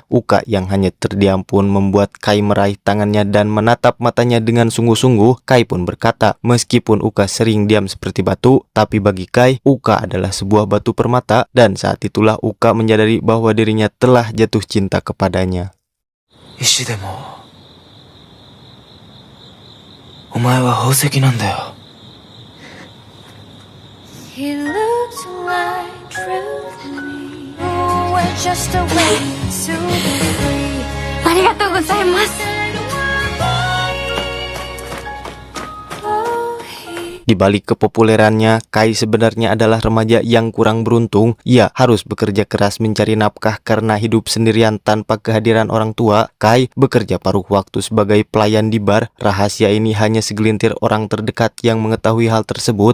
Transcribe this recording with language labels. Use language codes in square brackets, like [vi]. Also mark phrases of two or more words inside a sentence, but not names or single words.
[id] Uka yang hanya terdiam pun membuat Kai meraih tangannya dan menatap matanya dengan sungguh-sungguh. Kai pun berkata, meskipun Uka sering diam seperti batu, tapi bagi Kai, Uka adalah sebuah batu permata, dan saat itulah Uka menyadari bahwa dirinya telah jatuh cinta kepadanya. [ja] 石でもお前は宝石なんだよ。 [en] He looks like truth to me. Oh, we're just a way to be free. [ja] ありがとうございます。 [id] Di balik kepopulerannya, Kai sebenarnya adalah remaja yang kurang beruntung. Ia harus bekerja keras mencari nafkah karena hidup sendirian tanpa kehadiran orang tua. Kai bekerja paruh waktu sebagai pelayan di bar. Rahasia ini hanya segelintir orang terdekat yang mengetahui hal tersebut.